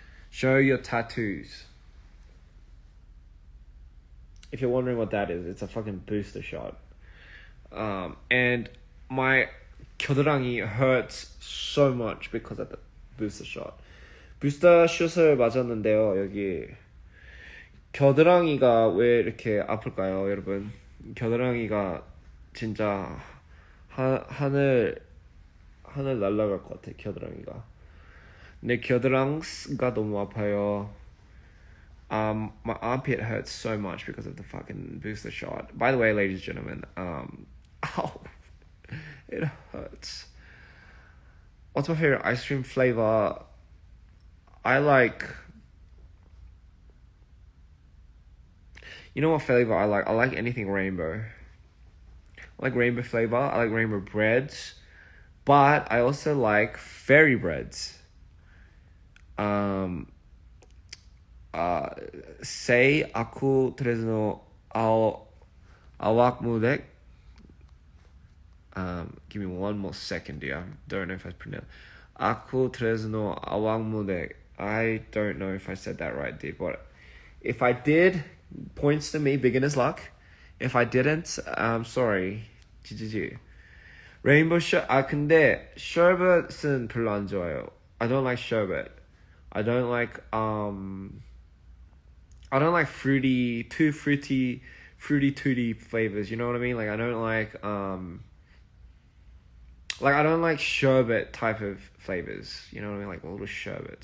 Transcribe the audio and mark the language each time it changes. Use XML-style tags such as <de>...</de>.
<en>Show your tattoos. If you're wondering what that is, it's a fucking booster shot. And my 겨드랑이 hurts so much because of the booster shot.</en> <ko>booster shot을 맞았는데요. 여기 겨드랑이가 왜 이렇게 아플까요, 여러분? 겨드랑이가 진짜 하늘 날아갈 것 같아, 겨드랑이가. 내 겨드랑이가 너무 아파요.</ko> <en>My armpit hurts so much because of the fucking booster shot. By the way, ladies and gentlemen, ow, it hurts. What's my favorite ice cream flavor? I like... You know what flavor I like? I like anything rainbow. I like rainbow flavor. I like rainbow breads. But I also like fairy breads. Say</en> <ms>aku trezno awak mudek.</ms> <en>Give me one more second, dear. I don't know if I pronounced.</en> <ms>Aku trezno awak mudek.</ms> <en>I don't know if I said that right, dear. But if I did, points to me, beginner's luck. If I didn't, I'm sorry. GGG.</en> <ko>Rainbow 근데 sherbet은 별로 안 좋아요.</ko> <en>I don't like sherbet. I don't like fruity tooty flavors. You know what I mean? Like I don't like sherbet type of flavors. You know what I mean? Like a little sherbet.</en>